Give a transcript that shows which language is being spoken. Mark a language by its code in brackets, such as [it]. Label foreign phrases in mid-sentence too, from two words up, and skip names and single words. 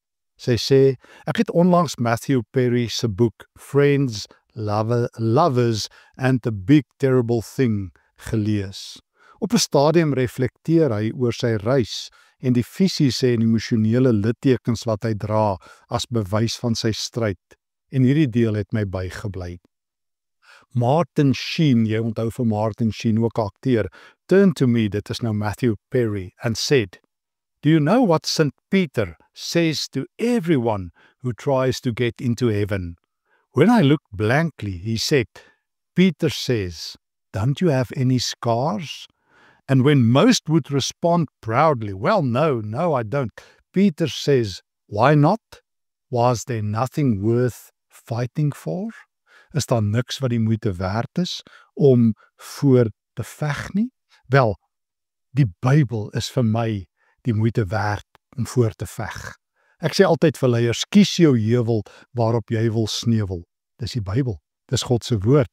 [af] Sy sê, ek het onlangs Matthew Perry se boek Friends, Lovers and the Big Terrible Thing gelees. Op 'n stadium reflekteer hy oor sy reis en die fisiese en emosionele littekens wat hy dra as bewys van sy stryd. En hierdie deel het my bygebly. Martin Sheen, jy onthou vir Martin Sheen, ook akteur, [en] turned to me, [af] dit is nou [en] Matthew Perry, and said, "Do you know what St. Peter says to everyone who tries to get into heaven? When I looked blankly, he said, Peter says, don't you have any scars? And when most would respond proudly, well, no, I don't. Peter says, why not? Was there nothing worth fighting for? [af] Is daar niks wat die moeite werd is om voor te veg nie? Wel, die Bybel is vir my die moeite werd om voor te veg. Ek sê altyd vir leiers, kies jou heuwel waarop jy wil sneuwel. Dis die Bybel. Dis God se woord.